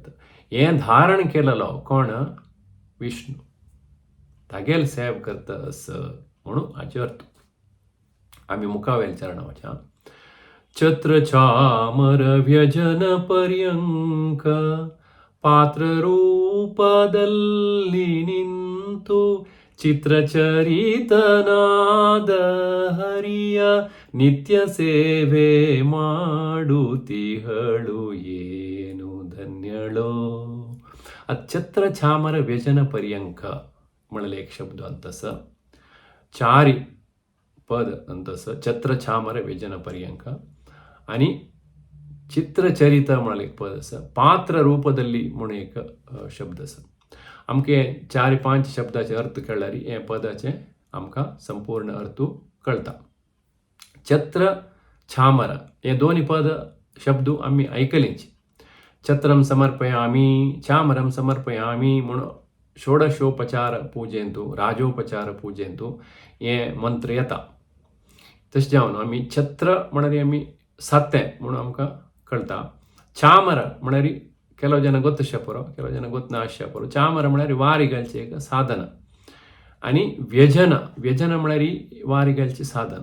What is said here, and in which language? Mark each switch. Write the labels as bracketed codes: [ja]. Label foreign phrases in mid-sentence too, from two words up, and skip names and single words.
[kok] हें धारण केलेलो कोण? विष्णू. तागेल सेव करता म्हणून हाचे अर्थ. आमी मुखावेल चरण वचा. [kn] ಛತ್ರ ಚಾಮರ ವ್ಯಜನ ಪರ್ಯಂಕ ಪಾತ್ರ ರೂಪದಲ್ಲಿ ನಿಂತು ಚಿತ್ರಚರಿತನಾದ ಹರಿಯ ನಿತ್ಯ ಸೇವೆ ಮಾಡುತ್ತಿಹಳು ಏನು ಧನ್ಯಳೋ. [kok] छत्र चामर व्यजन पर्यंक म्हणले एक शब्द अंतस चारी पद अंतस छत्र चामर व्यजन पर्यंक आणि चित्रचरित म्हणले एक पद आसा. [kn] ಪಾತ್ರ ರೂಪದಲ್ಲಿ [kok] म्हणून एक शब्द आसा. आमके 4-5 शब्दाचे अर्थ कळल्यार हे पदाचे आमकां संपूर्ण अर्थ कळटा. छत्र चामर हे दोन्ही पद शब्द आमी ऐकलींच. [sa] छत्रम समर्पयामी चामरम समर्पयामी [kok] म्हणून षोडशोपचार पूजेंतू राजोपचार पूजेंतू हे मंत्र येता. तशें जावन आमी छत्र म्हळ्यार आमी सातें म्हणून आमकां कळटा. चामर म्हळ्यार केलो जन गोत शेपरो केलो जन गोत ना शेपरो. चामर म्हळ्यार वारी घालचें एक साधन आनी व्यजन व्यजन म्हळ्यार वारी घालचें साधन.